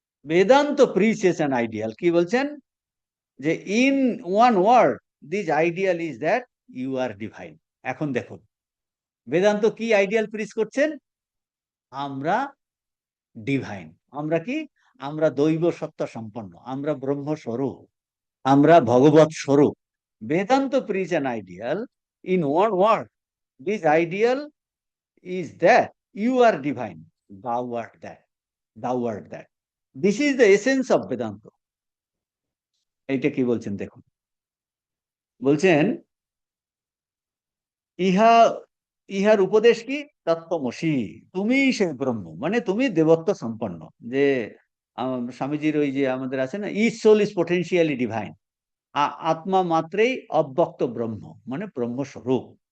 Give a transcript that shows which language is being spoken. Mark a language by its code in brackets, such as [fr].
[en] Vedanta preaches an ideal, [bn] কি বলছেন, যে [en] In one word this ideal is that you are divine. [bn] এখন দেখুন বেদান্ত কি আইডিয়াল প্রিচ করছেন, আমরা ডিভাইন। আমরা কি, আমরা দৈব সত্য সম্পন্ন, আমরা ব্রহ্মস্বরূপ, আমরা ভগবত স্বরূপ। [en] Vedanta preach an ideal in one word, this ideal is that you are divine, thou art that, thou art that. This is the essence of Vedanta. [bn] এইটা কি বলছেন দেখুন, বলছেন ইহা, ইহার উপদেশ কি, তত্ত্বমসি, তুমি সেই ব্রহ্ম, মানে তুমি দেবত্ব সম্পন্ন। যে স্বামীজির ওই যে আমাদের আছে না, [en] each soul is potentially divine, [bn] আত্মা মাত্রেই অব্যক্ত ব্রহ্ম, মানে ব্রহ্মস্বরূপ।